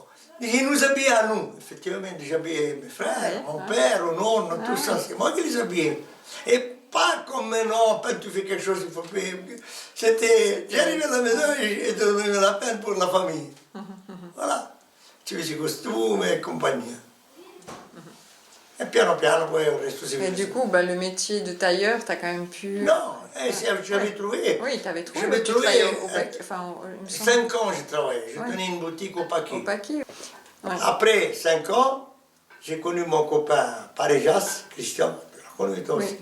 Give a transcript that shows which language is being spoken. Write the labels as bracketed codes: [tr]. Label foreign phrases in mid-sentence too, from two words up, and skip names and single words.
[fr] Il nous habillait à nous. Effectivement, j'habillais mes frères, mon père, mon oncle, tout ça. C'est moi qui les habillais. Et pas comme maintenant, quand tu fais quelque chose, il faut payer. C'était, j'arrivais à la maison et je donnais la peine pour la famille. Voilà. [it] i costumi e compagnia. E piano piano poi il resto si [fr] Et [it] vede. [fr] du coup, le métier de tailleur, tu as quand même pu... Non, j'avais trouvé. Oui, tu avais trouvé, J'avais mais tu trouvé, travaillais au paquet. Enfin, il me semble, 5 ans j'ai travaillé, je Ouais. tenais une boutique au paquet. au paquet. Ouais. Après 5 ans, j'ai connu mon copain Parejas, Christian, tu l'as connu toi aussi.